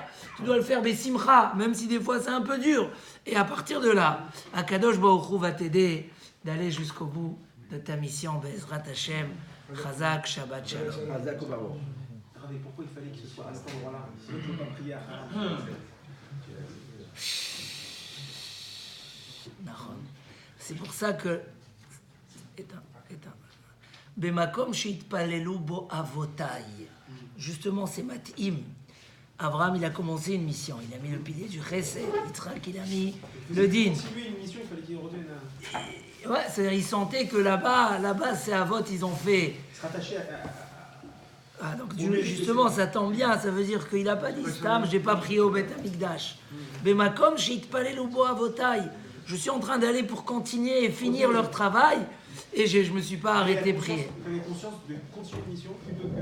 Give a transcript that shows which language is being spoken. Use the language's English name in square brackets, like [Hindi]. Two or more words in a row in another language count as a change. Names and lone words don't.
[French] Tu dois le faire Bessimcha, même si des fois, c'est un peu dur. Et à partir de là, [Hebrew] הקדוש ברוך הוא [French] va t'aider d'aller jusqu'au bout de ta mission. [Hebrew] בעזרת השם, חזק, שבת שלום. [French] Pourquoi il fallait que ce soit à cet endroit-là? Sinon, tu ne peux pas prier à C'est pour ça que [Hebrew] במקום שהתפללו בו אבותי. [French] Justement, c'est Matim. Abraham, il a commencé une mission. Il a mis le pilier du Chesed. Yitzhak, il a mis le Din. Si lui, une mission, il fallait qu'il revienne à... Ouais, c'est-à-dire, ils sentaient que là-bas, c'est Avot, ils ont fait... Il se rattachait à... Ah, donc justement, ça tombe bien, ça veut dire qu'il n'a pas dit Stam, je n'ai pas prié au [Hebrew] בית המקדש. במקום שהתפללו בו אבותי. [French] Je suis en train d'aller pour continuer et finir leur travail et je ne me suis pas arrêté de prier. Il avait conscience de continuer une mission plutôt que...